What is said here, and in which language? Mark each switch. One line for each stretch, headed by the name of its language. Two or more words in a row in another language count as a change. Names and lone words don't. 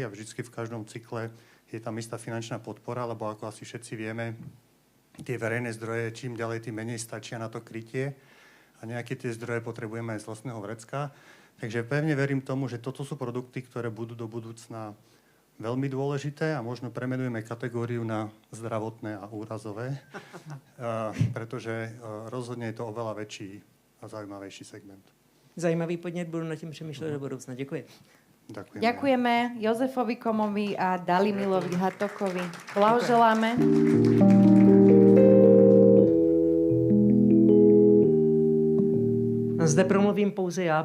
Slovak: A vždycky v každom cykle je tam istá finančná podpora, lebo ako asi všetci vieme, tie verejné zdroje čím ďalej, tým menej stačia na to krytie a nejaké tie zdroje potrebujeme aj z vlastného vrecka. Takže pevne verím tomu, že toto sú produkty, ktoré budú do budúcna veľmi dôležité a možno premenujeme kategóriu na zdravotné a úrazové, pretože rozhodne je to oveľa väčší a zaujímavejší segment.
Czech: Zajímavý podnět, budu nad tím přemýšlet do budoucna. Děkuji.
Slovak: Ďakujeme Jozefovi Komovi a Dalimilovi Hatokovi. Blahoželáme.
Czech: Zde promluvím pouze já.